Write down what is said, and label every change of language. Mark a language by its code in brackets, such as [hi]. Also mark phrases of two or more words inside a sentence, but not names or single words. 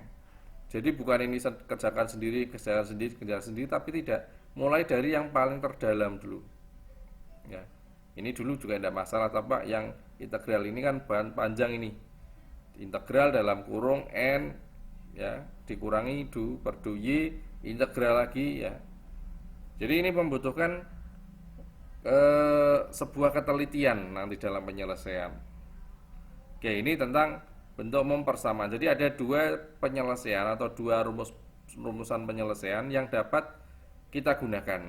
[id] Jadi bukan ini kerjakan sendiri, tapi tidak, mulai dari yang paling terdalam dulu, ya. Ini dulu juga tidak masalah, tapi yang integral ini kan panjang ini, integral dalam kurung N, ya, dikurangi du per du Y integral lagi ya. Jadi ini membutuhkan sebuah ketelitian nanti dalam penyelesaian. Oke, ini tentang bentuk umum persamaan. Jadi ada dua penyelesaian atau dua rumusan penyelesaian yang dapat kita gunakan.